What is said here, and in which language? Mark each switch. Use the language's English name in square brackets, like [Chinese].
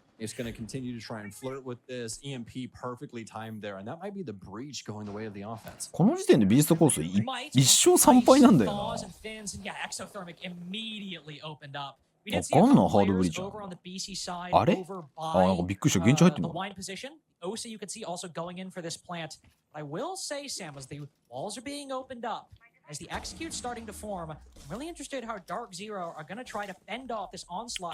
[English] It's going to continue to try and flirt with this EMP perfectly timed there, and that might be the breach going the way of the offense. [Japanese] この時点でビーストコース1勝3敗なんだよな。わかんな、ハードブリーチ。あれ？なんかびっくりした。現地入ってんの [English] ？Osa, you can see also going in for this plant. I will say, Sam, as the walls are being opened up, As the execute's starting to form, I'm really interested how Dark Zero are going to try to fend off this onslaught.